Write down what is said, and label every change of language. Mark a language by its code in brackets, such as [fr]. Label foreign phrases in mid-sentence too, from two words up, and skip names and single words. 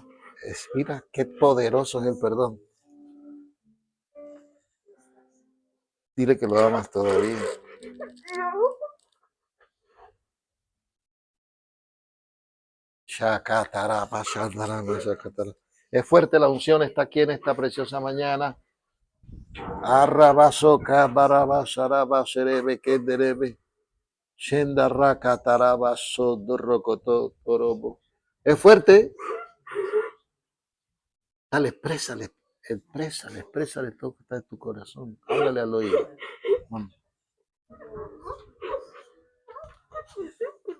[es] Mira qué poderoso es el perdón. Dile que lo amas todavía. Es fuerte la unción, está aquí en esta preciosa mañana. Arrabasoka barabasaraba serebe kenderebe. Shendaraka tarabaso dorrocoto torobo. Es fuerte. Dale, exprésale todo lo que está en tu corazón. Háblale al oído. Vamos.